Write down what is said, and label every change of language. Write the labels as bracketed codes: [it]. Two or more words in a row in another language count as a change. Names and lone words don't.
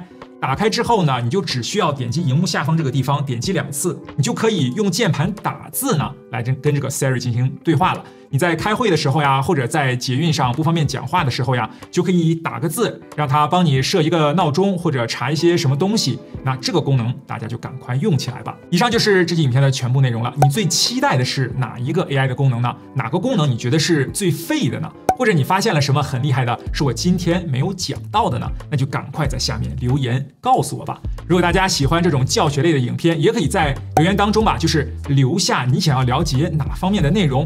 [zh] 打開之後呢，你就只需要點擊熒幕下方這個地方，點擊2次，你就可以用鍵盤打字呢，來跟這個 Siri 進行對話了。你在開會的時候呀，或者在捷運上不方便講話的時候呀，就可以打個字，讓它幫你設一個鬧鐘，或者查一些什麼東西。那這個功能大家就趕快用起來吧。以上就是這期影片的全部內容了。你最期待的是哪一個 AI 的功能呢？哪個功能你覺得是最廢的呢？或者你發現了什麼很厲害的，是我今天沒有講到的呢？那就趕快在下面留言告訴我吧。如果大家喜歡這種教學類的影片，也可以在留言當中吧，就是留下你想要了解哪方面的內容。